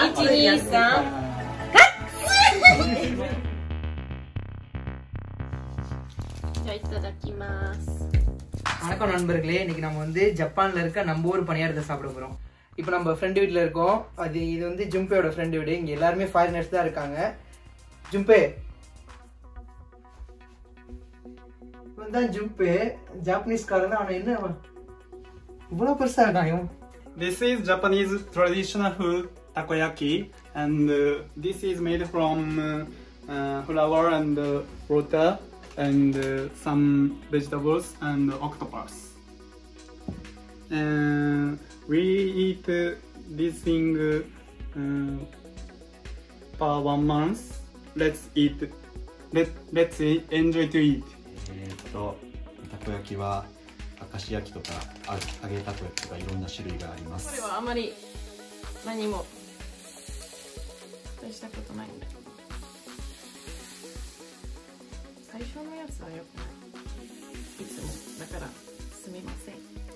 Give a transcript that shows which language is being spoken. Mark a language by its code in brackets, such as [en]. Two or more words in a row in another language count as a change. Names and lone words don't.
[ja] じゃあいただきます。 [ta] வணக்கம் நண்பர்களே, இன்னைக்கு நம்ம வந்து ஜப்பான்ல இருக்க நம்ம ஊர் பணியாரத்தை சாப்பிட போறோம். இப்போ நம்ம ஃப்ரெண்ட் வீட்ல இருக்கோம். இது வந்து ஜும்பேயோட ஃப்ரெண்ட் வீடு. இங்க எல்லாரும் ஃபாரினர்ஸ் தான் இருக்காங்க. ஜும்பே வந்தான். ஜும்பே ஜாப்பனீஸ் காரன். அவன் என்ன இவ்வளவு பெருசா இருக்கான்? [en] This is Japanese traditional food takoyaki, and this is made from flour and water and some vegetables and octopus. We eat this thing per 1 month. Let's enjoy to eat. [ja] たこ焼きは明石焼きとか揚げたこ焼きとかいろんな種類があります。これはあまり何もしたことないんで。最初のやつは良くない。いつもだからすみません。